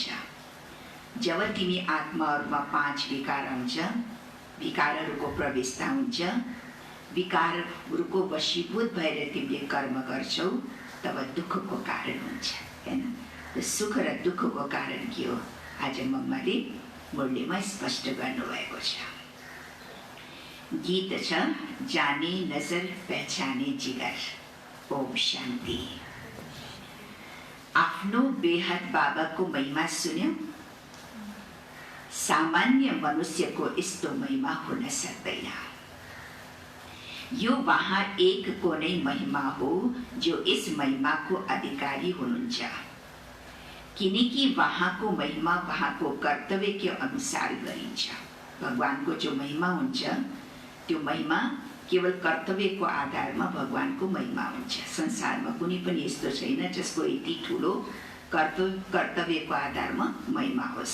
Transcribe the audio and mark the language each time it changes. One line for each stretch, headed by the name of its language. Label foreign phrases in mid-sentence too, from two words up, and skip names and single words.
Nepali: जब तिमी आत्माहरूमा 5 विकार आउँछ, विकारहरूको प्रवेशता हुन्छ, विकारहरूको वशीभूत भएर तिमीले कर्म गर्छौ, तब दुःखको कारण हुन्छ, हैन। त सुख र दुःखको कारण के हो, आज मम्माले मुरलीमा स्पष्ट गर्नुभएको छ। गीत छ जाने नजर पहचाने जिगर। ओम शान्ति। आफ्नो बेहद बाबाको महिमा सुन्यो। सामान्य मनुष्यको यस्तो महिमा हुन सक्दैन। यो वहाँ एक को नै महिमा हो जो
Hindi: इस महिमा
Nepali: को अधिकारी हुनुहुन्छ, किनकि वहाँको महिमा वहाँको कर्तव्य
Hindi: के अनुसार
Nepali: गरिन्छ। भगवानको जो महिमा हुन्छ त्यो महिमा केवल कर्तव्यको आधारमा भगवानको महिमा हुन्छ। संसारमा कुनै पनि यस्तो छैन जसको यति ठुलो कर्तव्यको आधारमा महिमा होस्।